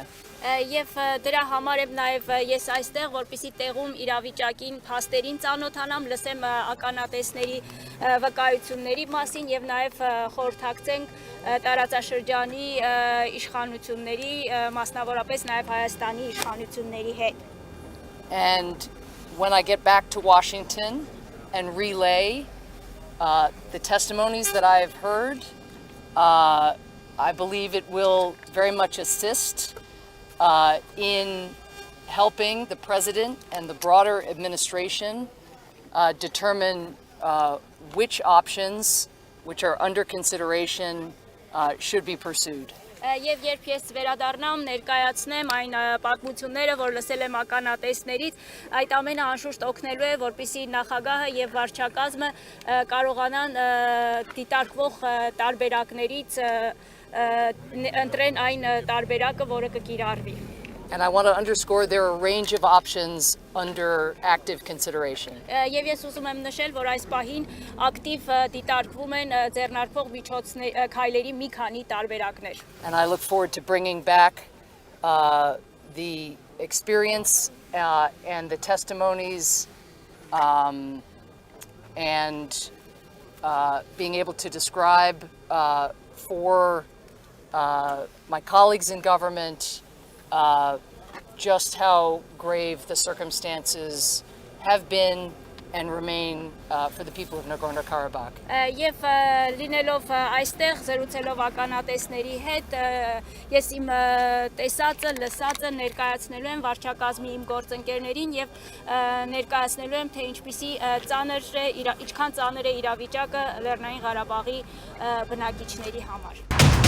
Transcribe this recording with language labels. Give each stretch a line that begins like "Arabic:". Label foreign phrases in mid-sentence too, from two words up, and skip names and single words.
Armenian: Եվ դրա համար եմ նաև ես այստեղ, որպեսզի տեղում իրավիճակին, փաստերին ծանոթանամ, լսեմ ականատեսների վկայությունների մասին եւ նաև խորհրդակցենք տարածաշրջանի իշխանությունների, մասնավորապես նաև Հայաստանի իշխանությունների հետ։
English: And when I get back to Washington and relay the testimonies that I have heard, I believe it will very much assist in helping the president and the broader administration determine which options which are under consideration should be pursued.
Armenian: Եվ երբ ես վերադառնամ, ներկայացնեմ այն պատմությունները, որ լսել եմ ականատեսներից, այդ ամենը անշուշտ օգնելու է, որպեսզի նախագահը եւ վարչակազմը կարողանան դիտարկվող տարբերակներից ընտրեն այն տարբերակը, որը կկիրառվի։
English: And I want to underscore there are a range of options under active consideration.
Armenian: Եվ ես ուզում եմ նշել, որ այս պահին ակտիվ դիտարկվում են ձեռնարկվող քայլերի մի քանի տարբերակներ։
English: And I look forward to bringing back the experience and the testimonies and being able to describe for my colleagues in government just how grave the circumstances have been and remain for the people of Nagorno Karabakh.
Armenian: Եվ լինելով այստեղ զրուցելով ականատեսների հետ, ես իմ տեսածը, լսածը ներկայացնելու եմ վարչակազմի իմ գործընկերներին եւ ներկայացնելու եմ, թե ինչքան ծանր է իրավիճակը Լեռնային Ղարաբաղի բնակիչների համար։